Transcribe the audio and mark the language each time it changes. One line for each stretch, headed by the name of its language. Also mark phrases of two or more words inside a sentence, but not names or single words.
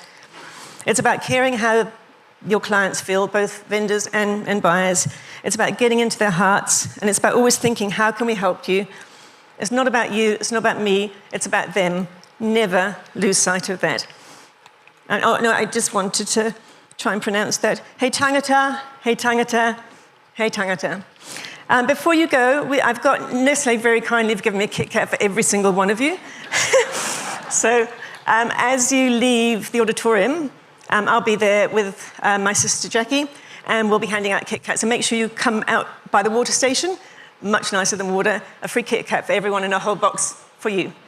English: It's about caring how your clients feel, both vendors and buyers. It's about getting into their hearts, and it's about always thinking, how can we help you? It's not about you, it's not about me, it's about them. Never lose sight of that. And oh no, I just wanted to try and pronounce that.
Māori: Hei tangata, hei tangata, hei tangata.
English: Before you go, I've got Nestle very kindly have given me a Kit Kat for every single one of you. So as you leave the auditorium, I'll be there with my sister Jackie, and we'll be handing out Kit Kats. So make sure you come out by the water station, much nicer than water, a free Kit Kat for everyone and a whole box for you.